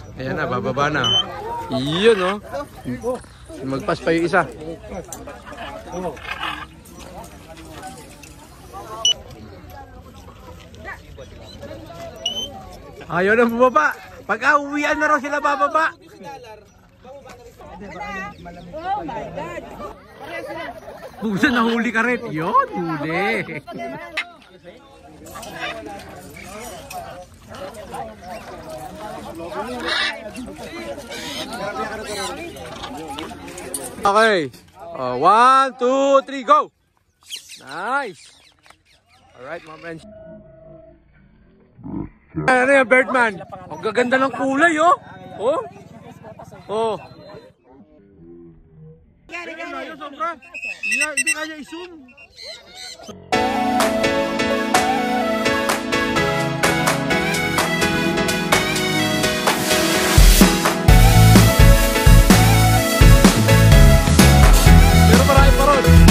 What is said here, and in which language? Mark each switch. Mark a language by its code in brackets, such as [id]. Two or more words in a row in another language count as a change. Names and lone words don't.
[tl] Ayan na, bababa na. Iyon oh. Magpas pa yung isa. Ayaw na bumaba. Pagka-uwian na raw sila bababa. [en] Oh my God. [tl] Busa nahuli ka rin. Yun, huli. Okay. [en] 1, 2, 3, go! Nice! [tl] Alright, mga friends. Ano yan, Birdman? Ang gaganda ng kulay, oh! Oh! Oh! Hindi kaya i-zoom. Pero marami pa ron.